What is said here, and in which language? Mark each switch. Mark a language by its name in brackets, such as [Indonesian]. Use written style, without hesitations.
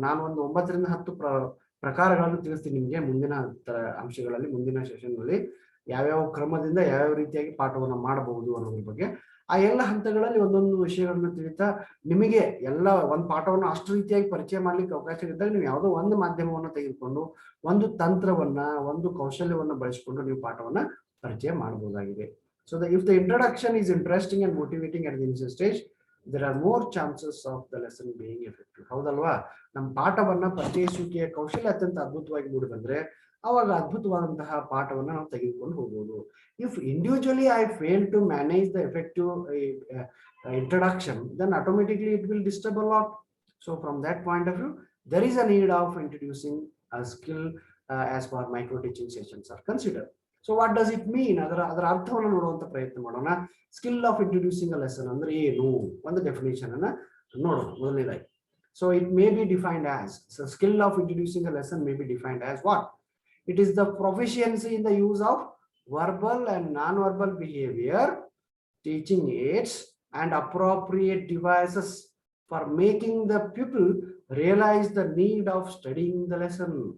[Kannada] ನಾನು ಒಂದು 9 ರಿಂದ 10 ಪ್ರಕಾರಗಳನ್ನು ತಿಳಿಸ್ತೀನಿ ನಿಮಗೆ ಮುಂದಿನ ಅಂಶಗಳಲ್ಲಿ, ಮುಂದಿನ ಸೆಷನ್ನಲ್ಲಿ ಯಾವ್ಯಾವ ಕ್ರಮದಿಂದ ಯಾವ್ಯಾವ ರೀತಿಯಾಗಿ ಪಾಠವನ್ನು ಮಾಡಬಹುದು ಅನ್ನೋದ್ರ ಬಗ್ಗೆ. ಆ ಎಲ್ಲ ಹಂತಗಳಲ್ಲಿ ಒಂದೊಂದು ವಿಷಯಗಳನ್ನು ತಿಳಿತಾ ನಿಮಗೆ ಎಲ್ಲ ಒಂದು ಪಾಠವನ್ನು ಅಷ್ಟು ರೀತಿಯಾಗಿ ಪರಿಚಯ ಮಾಡ್ಲಿಕ್ಕೆ ಅವಕಾಶ ಇದ್ದಾಗ ನೀವು ಯಾವುದೋ ಒಂದು ಮಾಧ್ಯಮವನ್ನು ತೆಗೆದುಕೊಂಡು ಒಂದು ತಂತ್ರವನ್ನ, ಒಂದು ಕೌಶಲ್ಯವನ್ನ ಬಳಸಿಕೊಂಡು ನೀವು ಪಾಠವನ್ನ ಪರಿಚಯ ಮಾಡಬಹುದಾಗಿದೆ. [English] So if the introduction is interesting and motivating at the initial stage, there are more chances of the lesson being effective. [Kannada] ಹೌದಲ್ವಾ? ನಮ್ಮ ಪಾಠವನ್ನ ಪರಿಚಯಿಸುವಿಕೆಯ ಕೌಶಲ್ಯ ಅತ್ಯಂತ ಅದ್ಭುತವಾಗಿ ಮೂಡಿಬಂದ್ರೆ ಅವಾಗ ಅದ್ಭುತವಾದಂತಹ ಪಾಠವನ್ನ ನಾವು ತೆಗೆದುಕೊಂಡು ಹೋಗಬಹುದು. [English] If individually I fail to manage the effective introduction, then automatically it will disturb a lot. So from that point of view, there is a need of introducing a skill as far micro teaching sessions are considered. So what does it mean? [Kannada] ಅದರ ಅರ್ಥವನ್ನು ನೋಡುವಂತ ಪ್ರಯತ್ನ ಮಾಡೋಣ. [English] skill of introducing a lesson [Kannada] ಅಂದ್ರೆ ಏನು, ಒಂದು definition ಅನ್ನ ನೋಡೋಣ ಮೊದಲನೇದಾಗಿ. [English] So it may be defined as, so skill of introducing a lesson may be defined as what? It is the proficiency in the use of verbal and non-verbal behavior, teaching aids and appropriate devices for making the pupil realize the need of studying the lesson.